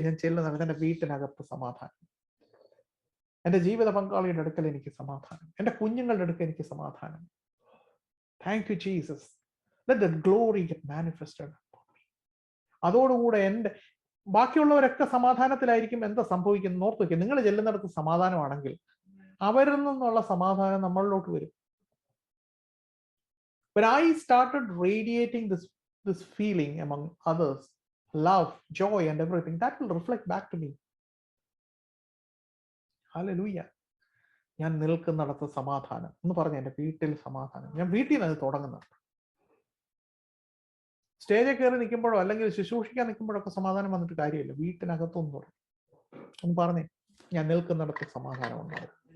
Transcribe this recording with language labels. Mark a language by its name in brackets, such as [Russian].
[Malayalam] ഞാൻ ചെല്ലുന്നത് എൻ്റെ വീട്ടിനകത്ത് സമാധാനം, എൻ്റെ ജീവിത പങ്കാളിയുടെ അടുക്കൽ എനിക്ക് സമാധാനം, എൻ്റെ കുഞ്ഞുങ്ങളുടെ അടുക്കൽ എനിക്ക് സമാധാനം. [English] Thank you Jesus. Let the glory get manifested. [Malayalam] അതോടുകൂടെ എൻ്റെ ബാക്കിയുള്ളവരൊക്കെ സമാധാനത്തിലായിരിക്കും. എന്താ സംഭവിക്കുന്നത് ഓർത്ത് വയ്ക്കുക. നിങ്ങൾ ചെല്ലുന്നിടത്ത് സമാധാനമാണെങ്കിൽ അവരിൽ നിന്നുള്ള സമാധാനം നമ്മളിലോട്ട് വരും. [English] When I started radiating this feeling among others, love, joy and everything, that will reflect back to me. Hallelujah. [Malayalam] ഞാൻ നിൽക്കുന്നിടത്ത് സമാധാനം എന്ന് പറഞ്ഞ എൻ്റെ വീട്ടിൽ സമാധാനം. ഞാൻ വീട്ടിൽ നിന്ന് അത് തുടങ്ങുന്നുണ്ട്. സ്റ്റേജിൽ കയറി നിൽക്കുമ്പോഴോ അല്ലെങ്കിൽ ശുശ്രൂഷിക്കാൻ നിൽക്കുമ്പോഴൊക്കെ സമാധാനം വന്നിട്ട് കാര്യമില്ല. വീട്ടിനകത്തൊന്നും തുടങ്ങും. ഒന്ന് പറഞ്ഞേ, ഞാൻ നിൽക്കുന്നിടത്ത് സമാധാനം ഉണ്ടാവും.